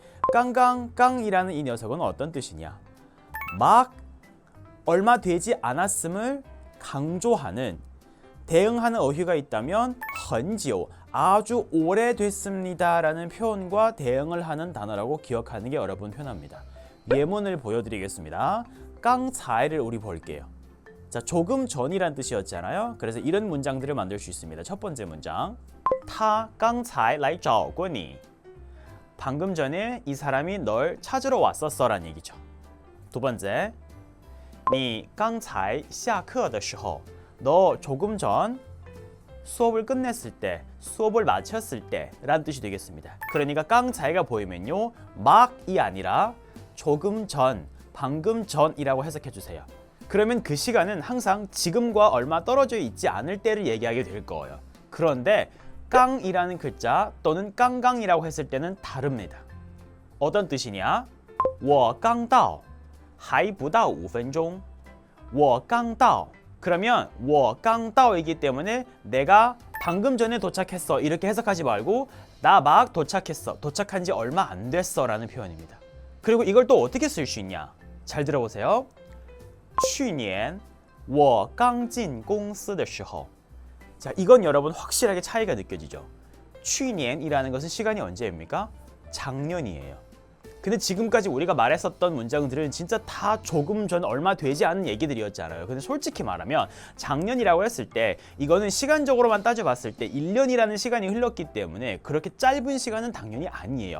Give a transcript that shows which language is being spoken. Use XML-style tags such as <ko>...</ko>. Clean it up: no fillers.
<ko>깡깡깡이라는 이 녀석은 어떤 뜻이냐? 막 얼마 되지 않았음을 강조하는 대응하는 어휘가 있다면</ko> <zh>很久,</zh> <ko>아주 오래됐습니다 라는 표현과 대응을 하는 단어라고 기억하는 게 여러분 편합니다. 예문을 보여드리겠습니다. 깡차이를 우리 볼게요. 자, 조금 전이란 뜻이었잖아요. 그래서 이런 문장들을 만들 수 있습니다. 첫 번째 문장,</ko> <zh>他刚才来找过你.</zh> <ko>방금 전에 이 사람이 널 찾으러 왔었어 라는 얘기죠. 두 번째,</ko> <zh>你刚才下课的时候</zh> <ko>너 조금 전 수업을 끝냈을 때, 수업을 마쳤을 때 라는 뜻이 되겠습니다. 그러니까 깡차이가 보이면요, 막이 아니라 조금 전, 방금 전이라고 해석해 주세요. 그러면 그 시간은 항상 지금과 얼마 떨어져 있지 않을 때를 얘기하게 될 거예요. 그런데 깡이라는 글자 또는 깡깡이라고 했을 때는 다릅니다. 어떤 뜻이냐?</ko> <zh>我刚到还不到5分钟我刚到</zh> <ko>그러면</ko> <zh>我刚到</zh> <ko>이기 때문에 내가 방금 전에 도착했어 이렇게 해석하지 말고 나 막 도착했어, 도착한 지 얼마 안 됐어 라는 표현입니다. 그리고 이걸 또 어떻게 쓸 수 있냐? 잘 들어보세요.</ko> <zh>去年我刚进公司的时候.</zh> <ko>자, 이건 여러분 확실하게 차이가 느껴지죠. 去年이라는 것은 시간이 언제입니까? 작년이에요. 근데 지금까지 우리가 말했었던 문장들은 진짜 다 조금 전 얼마 되지 않은 얘기들이었잖아요. 근데 솔직히 말하면 작년이라고 했을 때 이거는 시간적으로만 따져봤을 때 1년이라는 시간이 흘렀기 때문에 그렇게 짧은 시간은 당연히 아니에요.</ko>